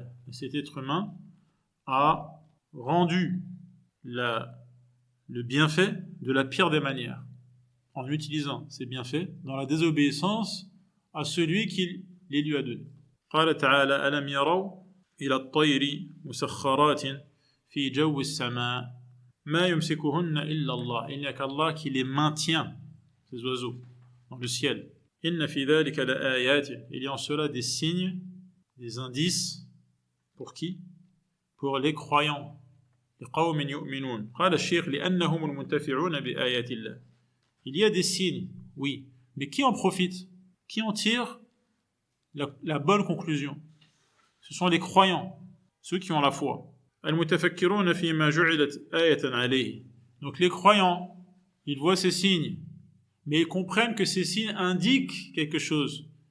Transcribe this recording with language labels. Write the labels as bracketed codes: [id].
[fr] Cet être humain a rendu le bienfait de la pire des manières, en utilisant ces bienfaits dans la désobéissance à celui qui les lui a donnés. [ar] قال تعالى ألم يروا إلى الطير مسخرات في جو السماء ما يمسكهن إلا الله. [fr] Il n'y a qu'Allah qui les maintient, ces oiseaux, dans le ciel. [ar] إن في ذلك لآيات. [fr] Il y a en cela des signes, des indices. Pour qui? Pour les croyants. [ar] لقوم يؤمنون. قال الشيخ لأنهم المنتفعون بآيات الله. [fr] Il y a des signes, oui, mais qui en profite? Qui en tire la bonne conclusion? Ce sont les croyants, ceux qui ont la foi. [ar] المتفكرون فيما جعلت آية عليه. [fr] Donc les croyants ils voient ces signes, mais ils comprennent que ces signes indiquent quelque chose.